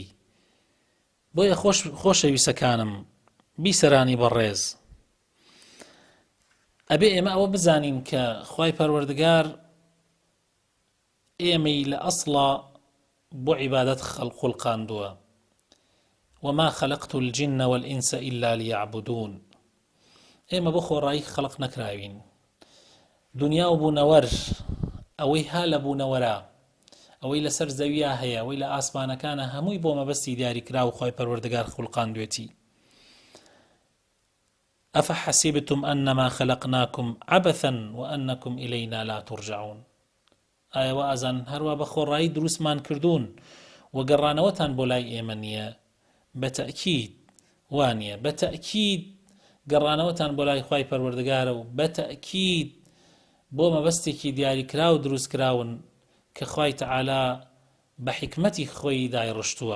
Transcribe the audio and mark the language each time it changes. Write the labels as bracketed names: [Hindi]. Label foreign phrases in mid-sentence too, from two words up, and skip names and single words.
[Central Kurdish] بۆیە خۆشەویستەکانم بیسەرانی بەڕێز، ئەبێ ئێمە ئەوە بزانین کە خوای پەروەردگار ئێمەی لە ئەسڵا بۆ عیبادەت خوڵقاندووە. [Arabic] وما خلقت الجن والإنس إلا ليعبدون. [Central Kurdish] ئێمە بۆ خۆڕایی خەڵق نەکراوین. دنیا و بوونەوەر ئەوەی ها لە بوونەوەرە، ئەوەی لەسەر زەویە هەیە، ئەوەی لە ئاسمانەکانە، هەمووی بۆ مەبەستی دیاریکرا و خوای پەروەردگار خوڵقاندوێتی. [Arabic] أفحسبتم أنما خلقناكم عبثا وأنكم إلينا لا ترجعون. [Central Kurdish] ئایا وازان هەروە بە خۆڕایی دروستمان کردوون و گەڕانەوەتان بۆ لای ئێمە نییە؟ بەتەکید وانیە، بەتەکید گەڕانەوەتان بۆ لای خوای پەروەردگارە و بەتەکید بۆ مەبەستێکی دیاریکرا و دروستکراون کە خوای تەعالا بە حکمەتی خۆی دایڕشتووە.